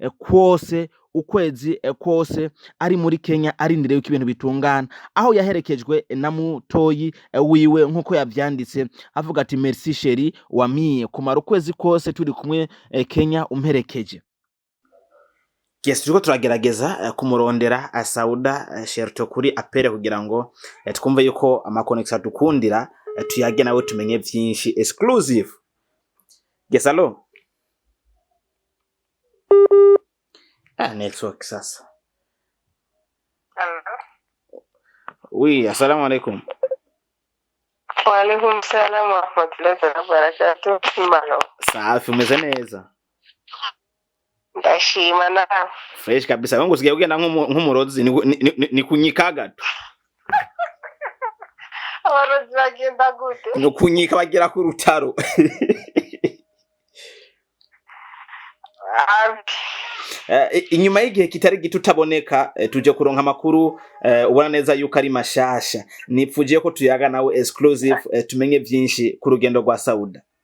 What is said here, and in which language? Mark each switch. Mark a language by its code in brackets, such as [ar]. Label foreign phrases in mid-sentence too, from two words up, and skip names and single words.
[rn] kwose ari muri Kenya arindiriye ko ibintu bitungana aho yaherekejwe na mutoyi wiwe nkuko yavyanditse avuga ati [fr] merci chérie [rn] wamiye kumara ukwezi kose turi kumwe Kenya umperekeje Yes, turiko turagerageza kumurondera Sauda Sherto kuri apere kugira ngo twumve yuko amakonnection dukundira tuyage nawe tumenye vyinshi exclusive. [en] Yes, allo. Network sasa. [ar] Oui, السلام عليكم. وعليكم السلام ورحمة الله وبركاته. [sw] Safi, [rn] umeze neza? Ndashima na fresh [sw] kabisa wangu [rn] usigaye ugenda nk'umurozi ni kunyika gato abarozi bagenda gute no kunyika bagira ku rutaro inyuma y'igihe kitari gito utaboneka tuje kuronka amakuru ubona neza yuko ari mashasha nipfugiye ko tuyaga nawe exclusive tumenye byinshi ku rugendo rwa Sauda.